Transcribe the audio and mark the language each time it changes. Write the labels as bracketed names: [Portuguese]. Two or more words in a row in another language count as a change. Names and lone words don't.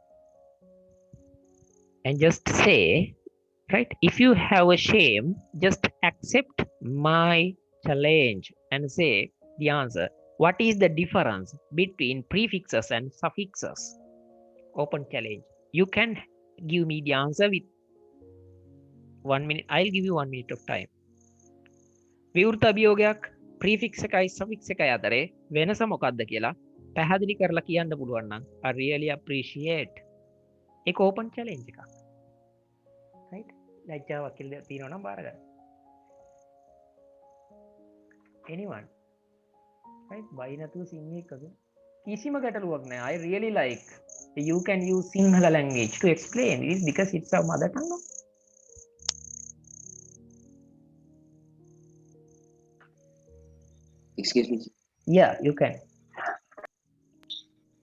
[English] and just say right if you have a shame just accept my challenge and say the answer what is the difference between prefixes and suffixes open challenge you can give me the answer with 1 minute I'll give you 1 minute of time [Sinhala] විවෘත අභියෝගයක් prefix එකයි suffix එකයි අතරේ වෙනස මොකක්ද කියලා පැහැදිලි කරලා කියන්න පුළුවන් නම් [English] I really appreciate [Sinhala] ඒක open challenge එකක් right ලැජ්ජාවක් කියලා තියෙනවා නම් බාර ගන්න [English] anyone right [Sinhala] බයි නැතුව සිංහල එකක කිසිම ගැටලුවක් නැහැ [English] I really like you can use Sinhala language to explain this because it's our mother tongue no? Excuse me. Yeah, you can.